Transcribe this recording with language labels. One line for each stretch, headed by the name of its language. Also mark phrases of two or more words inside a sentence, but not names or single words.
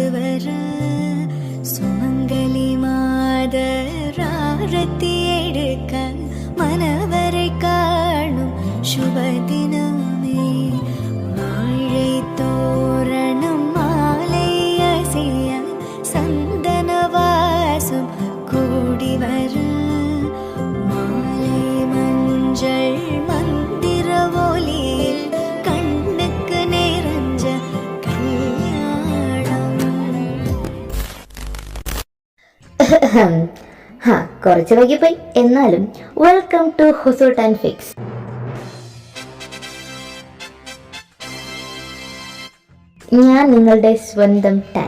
Tamil: வர சுமங்கலி மாதராரத்தி எடுக்க மனவரை காணும் சுபதினமே வாழை தோரணம் மாலை அசைய சந்தன வாசம் கூடி வர மாலை மஞ்சள் மந்திர ஒலியில் கண்ணுக்கு நிறைஞ்ச
Malayalam: കുറച്ച് വൈകിപ്പോയി. എന്നാലും
English: welcome to
Malayalam: ഹുസൂട്ട് ആൻഡ് ഫിക്സ്. ഞാൻ നിങ്ങളുടെ സ്വന്തം ടാൻ.